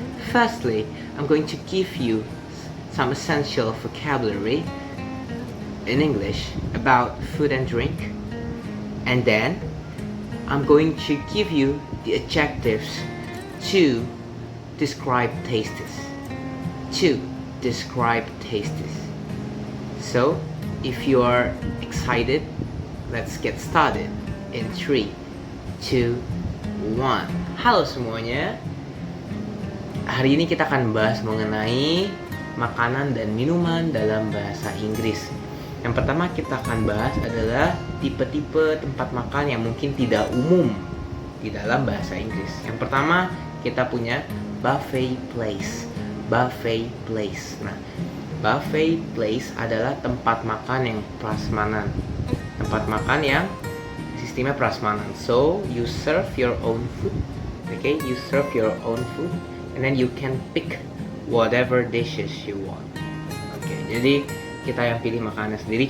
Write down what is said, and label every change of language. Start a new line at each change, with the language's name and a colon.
English: Firstly, I'm going to give you some essential vocabulary in English about food and drink, and then I'm going to give you the adjectives to describe tastes. To describe tastes. So, if you are excited, let's get started in 3, 2, 1.
Indonesian: Halo semuanya. Hari ini kita akan bahas mengenai makanan dan minuman dalam bahasa Inggris. Yang pertama kita akan bahas adalah tipe-tipe tempat makan yang mungkin tidak umum di dalam bahasa Inggris. Yang pertama kita punya buffet place. Buffet place. Nah, buffet place adalah tempat makan yang prasmanan. Tempat makan yang sistemnya prasmanan.
English: So, you serve your own food. Okay, you serve your own food and then you can pick whatever dishes you want.
Indonesian: Okay, jadi kita yang pilih makanan sendiri.